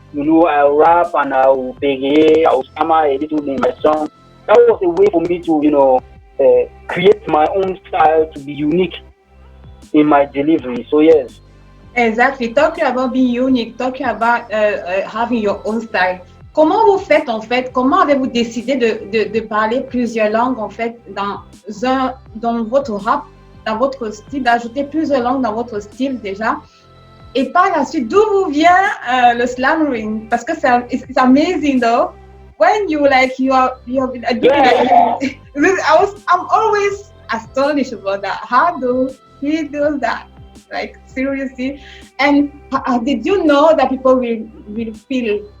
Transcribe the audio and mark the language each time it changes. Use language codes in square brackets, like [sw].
[en] I'll rap and I'll beg, I'll stammer a little in my song. That was a way for me to create my own style, to be unique in my delivery. So yes. Exactly. Talking about being unique, talking about having your own style. [fr] Comment vous faites en fait? Comment avez-vous décidé de parler plusieurs langues en fait dans votre rap, dans votre style, d'ajouter plusieurs langues dans votre style déjà? Et par la suite, d'où vous vient le slammering? Parce que [en] it's amazing though. When you are doing that, I'm always astonished about that. How do he do that? Like seriously. And did you know that people will feel